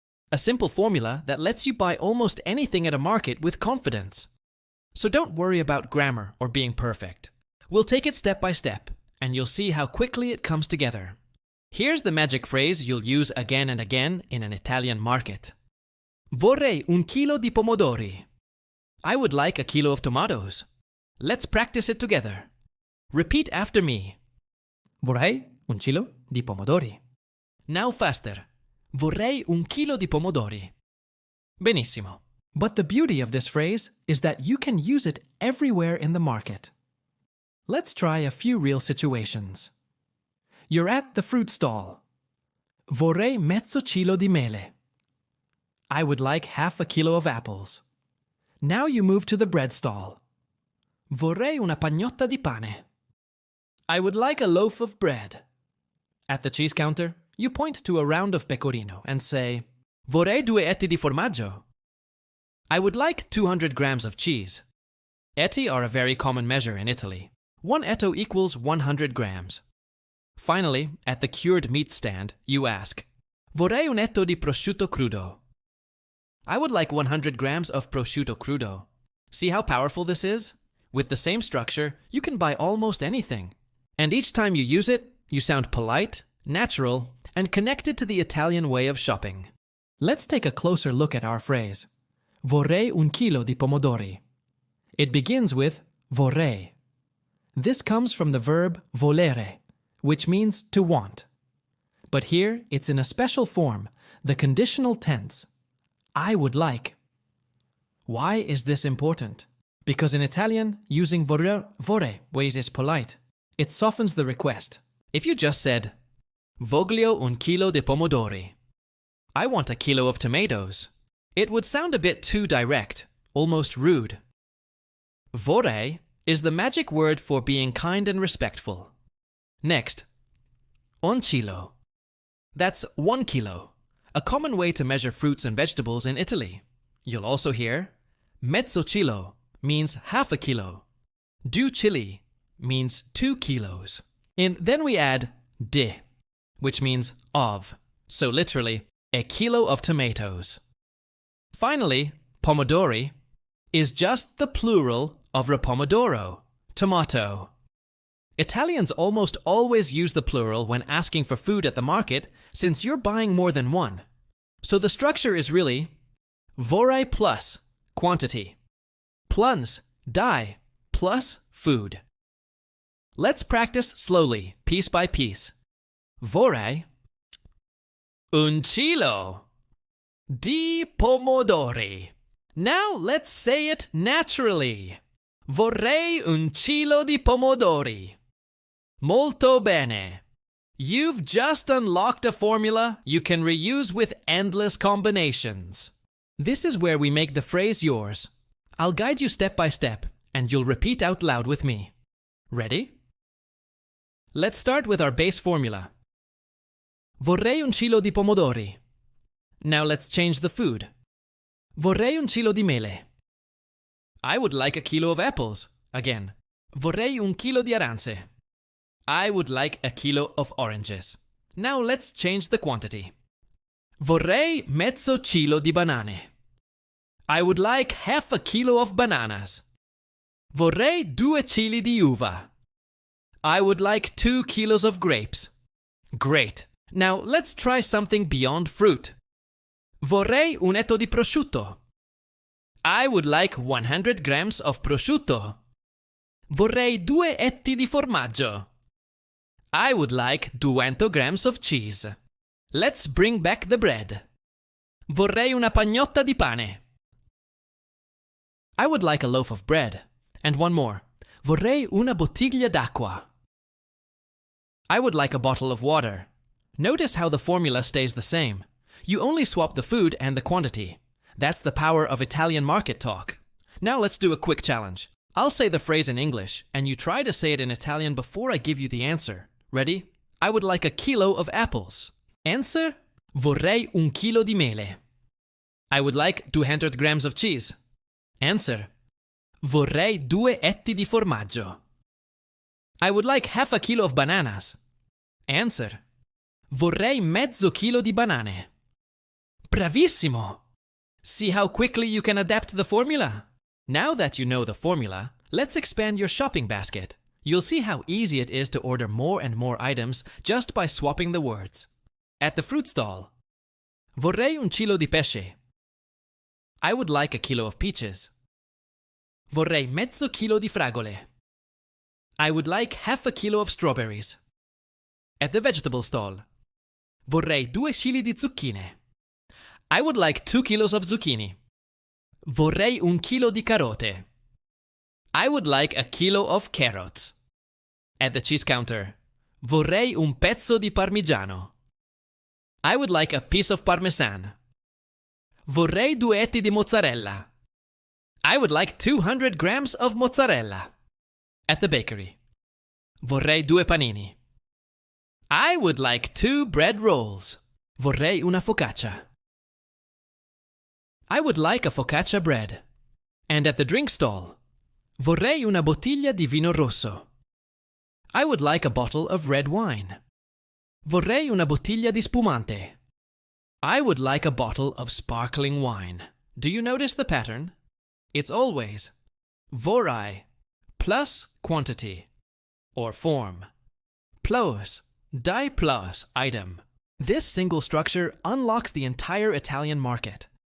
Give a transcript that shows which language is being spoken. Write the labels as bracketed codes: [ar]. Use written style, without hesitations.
[en] A simple formula that lets you buy almost anything at a market with confidence. So don't worry about grammar or being perfect. We'll take it step by step, and you'll see how quickly it comes together. Here's the magic phrase you'll use again and again in an Italian market. [it] Vorrei un chilo di pomodori. [en] I would like a kilo of tomatoes. Let's practice it together. Repeat after me. [it] Vorrei un chilo di pomodori. [en] Now faster. [it] Vorrei un chilo di pomodori. Benissimo. [en] But the beauty of this phrase is that you can use it everywhere in the market. Let's try a few real situations. You're at the fruit stall. [it] Vorrei mezzo chilo di mele. [en] I would like half a kilo of apples. Now you move to the bread stall. [it] Vorrei una pagnotta di pane. [en] I would like a loaf of bread. At the cheese counter, you point to a round of pecorino and say, [it] Vorrei 2 etti di formaggio. [en] I would like 200 grams of cheese. Etti are a very common measure in Italy. 1 etto equals 100 grams. Finally, at the cured meat stand, you ask, [it] Vorrei un etto di prosciutto crudo. [en] I would like 100 grams of prosciutto crudo. See how powerful this is? With the same structure, you can buy almost anything. And each time you use it, you sound polite, natural, and connected to the Italian way of shopping. Let's take a closer look at our phrase. [it] Vorrei un chilo di pomodori. [en] It begins with vorrei. This comes from the verb volere, which means to want. But here it's in a special form, the conditional tense. I would like. Why is this important? Because in Italian, using vorrei is polite. It softens the request. If you just said, [it] Voglio un chilo di pomodori. [en] I want a kilo of tomatoes. It would sound a bit too direct, almost rude. Vorrei is the magic word for being kind and respectful. Next, un chilo. That's 1 kilo, a common way to measure fruits and vegetables in Italy. You'll also hear mezzo chilo means half a kilo. 2 chili means 2 kilos. And then we add di, which means of. So literally, a kilo of tomatoes. Finally, pomodori is just the plural of pomodoro, tomato. Italians almost always use the plural when asking for food at the market since you're buying more than one. So the structure is really vorrei plus quantity, plus die, plus food. Let's practice slowly, piece by piece. [it] Vorrei un chilo di pomodori. [en] Now let's say it naturally. [it] Vorrei un chilo di pomodori. Molto bene. [en] You've just unlocked a formula you can reuse with endless combinations. This is where we make the phrase yours. I'll guide you step by step, and you'll repeat out loud with me. Ready? Let's start with our base formula. [it] Vorrei un chilo di pomodori. [en] Now let's change the food. [it] Vorrei un chilo di mele. [en] I would like a kilo of apples. Again. [it] Vorrei un chilo di arance. [en] I would like a kilo of oranges. Now let's change the quantity. [it] Vorrei mezzo chilo di banane. [en] I would like half a kilo of bananas. [it] Vorrei 2 chili di uva. [en] I would like 2 kilos of grapes. Great. Now let's try something beyond fruit. [it] Vorrei un etto di prosciutto. [en] I would like 100 grams of prosciutto. [it] Vorrei 2 etti di formaggio. [en] I would like 200 grams of cheese. Let's bring back the bread. [it] Vorrei una pagnotta di pane. [en] I would like a loaf of bread. And one more. [it] Vorrei una bottiglia d'acqua. [en] I would like a bottle of water. Notice how the formula stays the same. You only swap the food and the quantity. That's the power of Italian market talk. Now let's do a quick challenge. I'll say the phrase in English, and you try to say it in Italian before I give you the answer. Ready? I would like a kilo of apples. Answer? [it] Vorrei un chilo di mele. [en] I would like 200 grams of cheese. Answer? [it] Vorrei 2 etti di formaggio. [en] I would like half a kilo of bananas. Answer? [it] Vorrei mezzo chilo di banane. Bravissimo! [en] See how quickly you can adapt the formula? Now that you know the formula, let's expand your shopping basket. You'll see how easy it is to order more and more items just by swapping the words. At the fruit stall. [it] Vorrei un chilo di pesce. [en] I would like a kilo of peaches. [it] Vorrei mezzo chilo di fragole. [en] I would like half a kilo of strawberries. At the vegetable stall. [it] Vorrei 2 chili di zucchine. [en] I would like 2 kilos of zucchini. [it] Vorrei un chilo di carote. [en] I would like a kilo of carrots. At the cheese counter. [it] Vorrei un pezzo di parmigiano. [en] I would like a piece of parmesan. [it] Vorrei 2 etti di mozzarella. [en] I would like 200 grams of mozzarella. At the bakery. [it] Vorrei 2 panini. [en] I would like 2 bread rolls. [it] Vorrei una focaccia. [en] I would like a focaccia bread. And at the drink stall. [it] Vorrei una bottiglia di vino rosso. [en] I would like a bottle of red wine. [it] Vorrei una bottiglia di spumante. [en] I would like a bottle of sparkling wine. Do you notice the pattern? It's always Vorrei plus quantity or form plus die plus item. This single structure unlocks the entire Italian market.